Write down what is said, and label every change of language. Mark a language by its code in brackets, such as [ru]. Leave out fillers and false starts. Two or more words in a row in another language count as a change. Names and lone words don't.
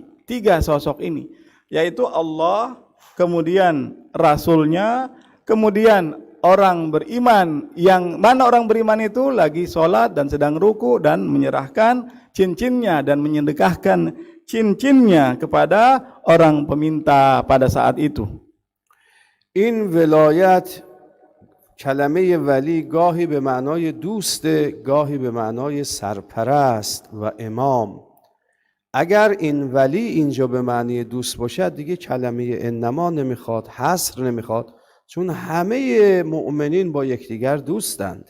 [id] 3 sosok ini, yaitu Allah, kemudian Rasulnya, kemudian orang beriman, yang mana orang beriman itu lagi sholat dan sedang ruku dan menyerahkan cincinnya dan menyedekahkan cincinnya kepada orang peminta pada saat itu. [fa] این ولایت، کلمه ولی گاهی به معنای دوسته، گاهی به معنای سرپرست و امام. اگر این ولی اینجا به معنی دوست باشد دیگه کلمه انما نمیخواد، حصر نمیخواد، چون همه مؤمنین با یکدیگر دوستند.